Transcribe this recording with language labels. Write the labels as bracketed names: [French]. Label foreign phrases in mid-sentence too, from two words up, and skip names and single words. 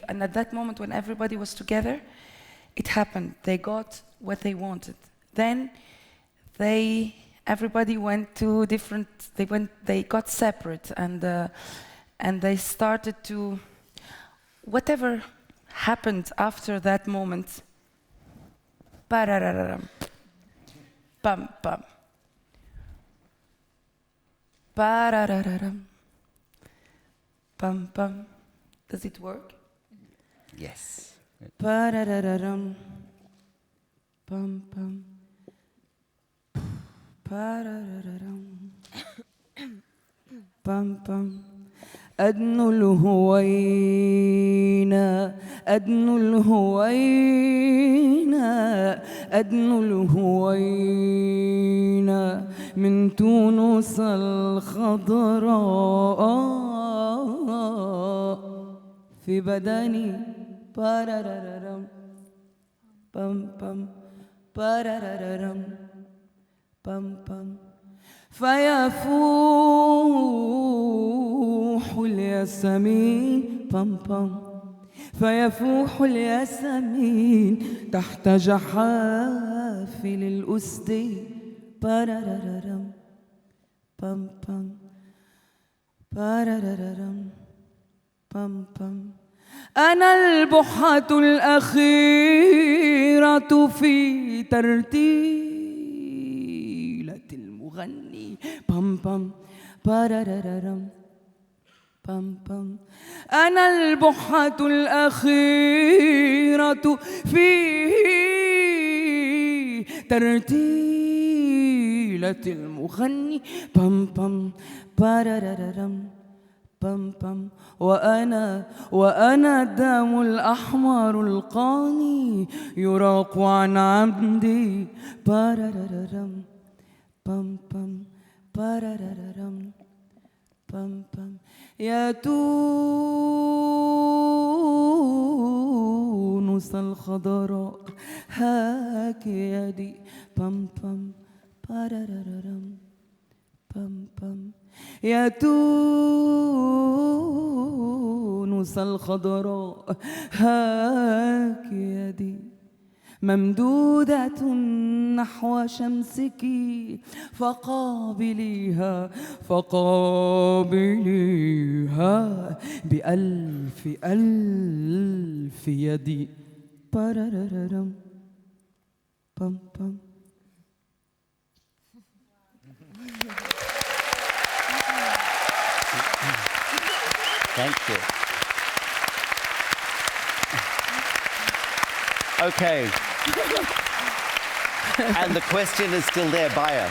[English] And at that moment when everybody was together, it happened. They got what they wanted. Then everybody went to different, they got separate, and they started to, whatever happened after that moment, parararam, pam pam, parararam, pam pam. Does it work? Yes. Parararam, pam pam. Pam pam. [Arabic] أدنو الهوينا أدنو الهوينا أدنو الهوينا من تونس الخضراء في بدني بارارارم بام بام بارارارم بام بام فيفوح الياسمين بام بام فيفوح الياسمين تحت جحافل الأسد بارارارم بام بام بارارارم بام بام أنا البحة الأخيرة في ترتيلة المغني بام بام بارارارم بام بام أنا البحة الأخيرة في ترتيلة المغني بام بام بارارارم بام بام وأنا الدم الأحمر القاني يراق عن عمدي بارارارم بام بام بارارارم بام بام يا تونس الخضراء هاك يدي بام بام بارارارم بام بام يا تونس الخضراء هاك يدي ممدودة نحو شمسك فقابليها بألف ألف يدي بارارارم بام بام. [English] Thank you. Okay. And the question is still there, Baya.